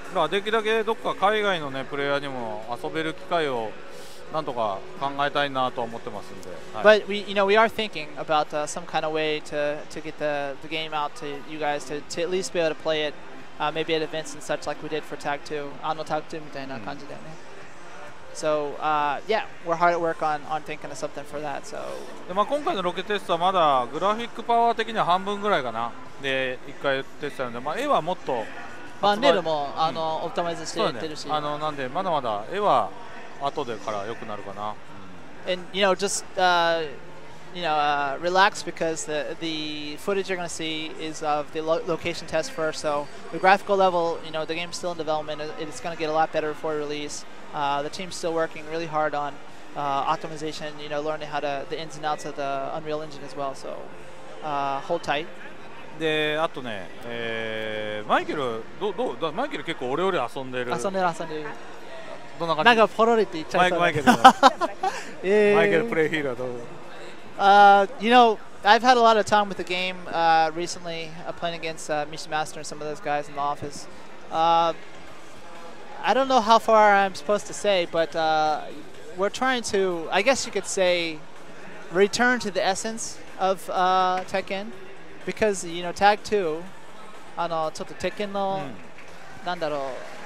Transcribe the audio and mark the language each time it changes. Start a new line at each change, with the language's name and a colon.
Japanese: できるだけどっか海外のねプレイヤーにも遊べる機会をなんとか考えたいなと思ってますんで。
English: But we are thinking about some kind of way to get the game out to you guys to at least be able to play it, maybe at events and such like we did for Tag 2,
Japanese: Tag 2みたいな感じだよね。
English: So yeah, we're hard at work on thinking of something for that. So
Japanese: で今回のロケテストはまだグラフィックパワー的には半分ぐらいかな。で1回テストなので、絵はもっとバンネルもオプタマイズしてやってるし、なんでまだまだ絵は後でから良くなるかな。
English: And you know just relax because the footage you're going to see is of the location test first. So the graphical level, you know, the game's still in development. It's going to get a lot better before release. The team's still working really hard on optimization, you know, learning how to the ins and outs of the Unreal Engine as well. So hold tight.
Japanese: であとね、マイケルマイケル結構俺より遊んでる。遊んでる。どんな感じ？なんかポロリって言っちゃいそう。マイケルプレイヒーローどう？
English: You know, I've had a lot of time with the game recently, playing against Misha Master and some of those guys in the office. I don't know how far I'm supposed to say, but we're trying to, I guess you could say, return to the essence of Tekken, because you know, Tag 2,
Japanese: ちょっと Tekken の、なんだろう。